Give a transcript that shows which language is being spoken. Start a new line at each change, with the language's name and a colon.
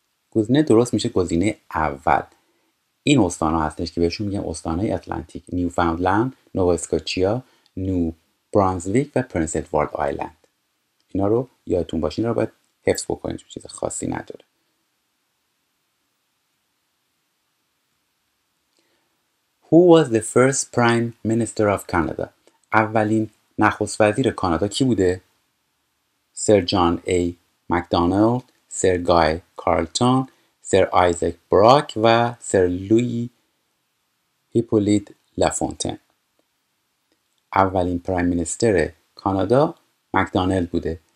Persian: گزینه درست میشه گزینه اول. این استان‌ها هستش که بهشون میگن استانهای اتلانتیک: نیوفاندلند، نووا اسکوچیا، نیو برانزویک و پرنس ادوارد آیلند. اینا رو یادتون باشه، اینا رو باید حفظ بکنید، چیز خاصی نداره.
English: Who was the first Prime Minister of Canada؟
Persian: اولین نخست وزیر کانادا کی بوده؟ سر جان ای مکدونالد، سر گای کارلتون، سر آیزک براک و سر لویی هیپولیت لافونتن. اولین پرایم مینیستر کانادا مکدونالد بوده.